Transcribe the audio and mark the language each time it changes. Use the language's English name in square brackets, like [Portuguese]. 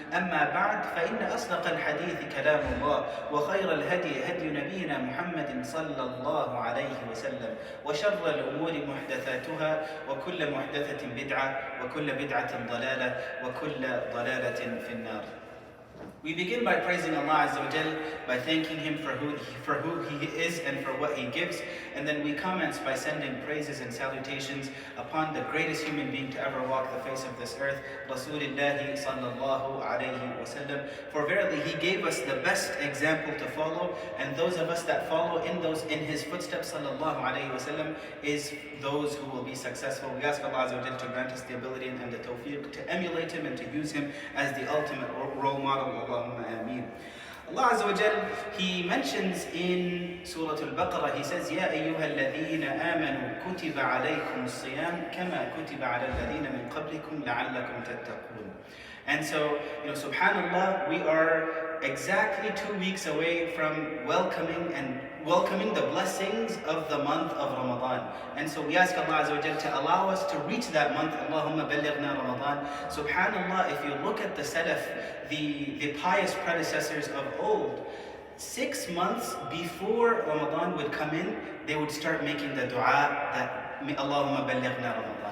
[Arabic] أما بعد، فإن أصدق الحديث كلام الله، وخير الهدي هدي نبينا محمد صلى الله عليه وسلم، وشر الأمور محدثاتها، وكل محدثة بدعة، وكل بدعة ضلالة، وكل ضلالة في النار. [English] We begin by praising Allah Azza wa Jal, by thanking Him for who He is and for what He gives, and then we commence by sending praises and salutations upon the greatest human being to ever walk the face of this earth, Rasulullah sallallahu alayhi wa sallam. For verily He gave us the best example to follow, and those of us that follow in His footsteps sallallahu alayhi wa sallam is those who will be successful. We ask Allah Azza wa Jal to grant us the ability and the tawfiq to emulate Him and to use Him as the ultimate role model. [Arabic] Allahumma ameen. [English] Allah Azza wa Jal, He mentions in Surah Al-Baqarah, He says, [Arabic] يَا أَيُّهَا الَّذِينَ آمَنُوا كُتِبَ عَلَيْكُمُ الصِّيَامُ كَمَا كُتِبَ عَلَى الَّذِينَ مِنْ قَبْلِكُمْ لَعَلَّكُمْ تَتَّقُونَ. [English] And so, subhanAllah, we are exactly 2 weeks away from welcoming the blessings of the month of Ramadan. And so we ask Allah Azza wa Jal to allow us to reach that month. [Arabic] Allahumma ballighna Ramadan. [English] SubhanAllah, if you look at the Salaf, the pious predecessors of old, 6 months before Ramadan would come in, they would start making the dua that [Arabic] Allahumma ballighna Ramadan.